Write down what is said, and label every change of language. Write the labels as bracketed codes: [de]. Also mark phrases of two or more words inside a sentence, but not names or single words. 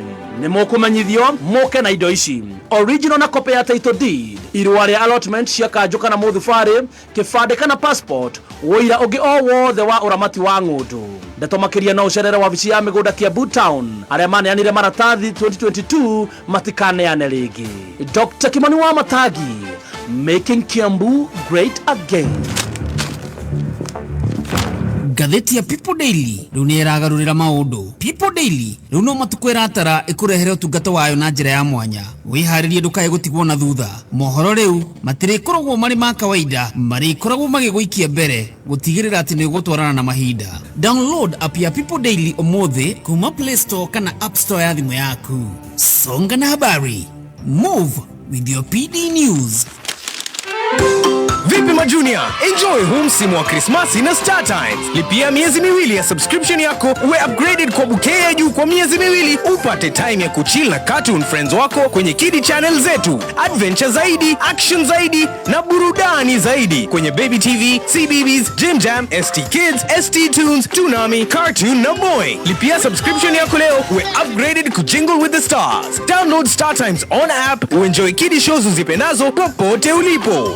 [ki] Nĩ mũkũmenyithio mũke na indo ici original na copy ya [en] title deed, [ki] irũa rĩa allotment cia kanjũ kana mũthubarĩ, kĩbandĩ kana passport, wĩira ũngĩ o wothe wa ũramati wa ng'ũndũ. Ndeto makĩria no ũcerere wabici ya mĩgũnda Kiambu Town. Arĩa maneanire maratathi 2022 matikaneane rĩngĩ. Dr. Kimani Wamatangi, [en] making Kiambu great again. [ki] Gatheti ya People Daily rĩu nĩ ĩragarũrĩra maũndũ. People Daily rĩu no matukũ ĩratara ĩkũrehere ũtungata wayo na njĩra ya mwanya. Wĩharĩrie ndũkae gũtigwo na thutha. Mohoro rĩu matirĩkoragwo marĩ ma kawaida, marĩkoragwo magĩgũikia mbere gũtigĩrĩra atĩ nĩ ũgũtwarana na mahinda. [en] Download app [ki] ya People Daily ũmũthĩ kuma Play Store kana App Store ya thimũ yaku. [sw] Songa na habari. [en] Move with your PD News. [sw] Vipi majunia? Enjoy huu msimu wa Krismasi na Star Times. Lipia miezi miwili ya subscription yako, uwe upgraded kwa bouquet ya juu kwa miezi miwili, upate time ya kuchill na [en] cartoon friends [sw] wako kwenye [en] kiddie channel [sw] zetu. Adventure zaidi, action zaidi na burudani zaidi kwenye Baby TV, CBeebies, Jim Jam, ST Kids, ST Tunes, Toonami, Cartoon na Boy. Lipia subscription yako leo, uwe upgraded kujingle [en] with the stars. Download Star Times on app, [sw] uenjoy [en] kiddie shows [sw] uzipendazo popote ulipo.